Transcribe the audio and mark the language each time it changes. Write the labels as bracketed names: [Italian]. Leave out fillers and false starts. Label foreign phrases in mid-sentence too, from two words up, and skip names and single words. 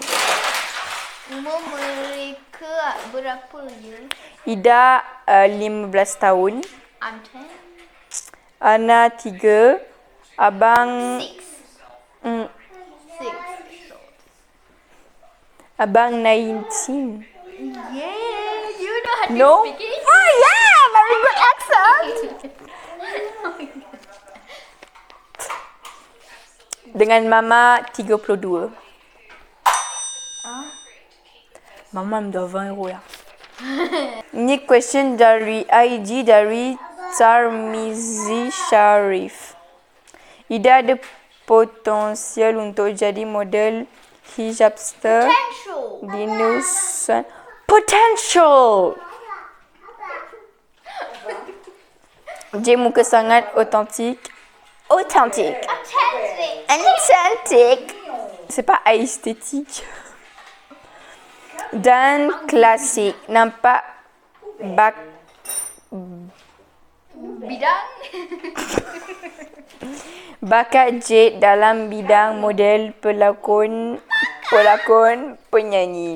[Malay] Umur mereka berapa ya? Ida 15 tahun. [English] I'm 10. [Malay] Ana 3. Abang 6. Abang 19. [English] Yeah, you know how to No? speak it. Oh yeah, very good accent. [Malay] Dengan mama 32. [French] Mama me doit 20 € ya. [Malay] Ni question dari IG dari Tarmizi Sharif. Ida ada potensial untuk jadi model hijabster [English] Potential. [Malay] di Nusan. Potential. Dia muka sangat otentik. [French] Authentique. C'est pas esthétique. [Malay] Dan klasik. Nampak Bidang. bakat Jade dalam bidang model, pelakon, penyanyi.